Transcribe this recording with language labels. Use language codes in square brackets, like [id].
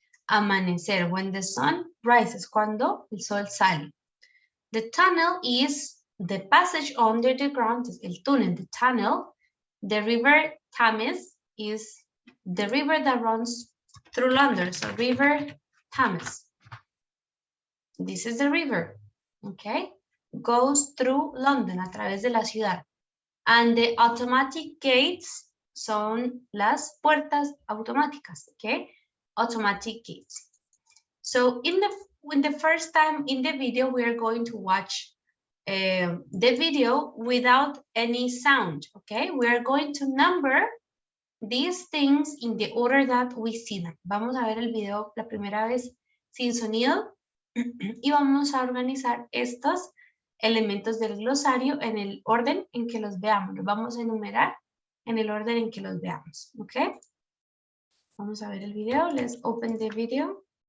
[es] Amanecer, [en] when the sun rises, [es] cuando el sol sale. [en] The tunnel is the passage under the ground, [es] el túnel, [en] the tunnel. The river Thames is the river that runs through London, so river Thames. This is the river, okay? Goes through London, [es] a través de la ciudad. [en] And the automatic gates [es] son las puertas automáticas, [en] okay? Automatic gates. So in the first time in the video, we are going to watch the video without any sound, okay? We are going to number these things in the order that we see them. [es] Vamos a ver el video la primera vez sin sonido y vamos a organizar estos elementos del glosario en el orden en que los veamos. Los vamos a enumerar en el orden en que los veamos, ¿ok? Vamos a ver el video. [en] Let's open the video.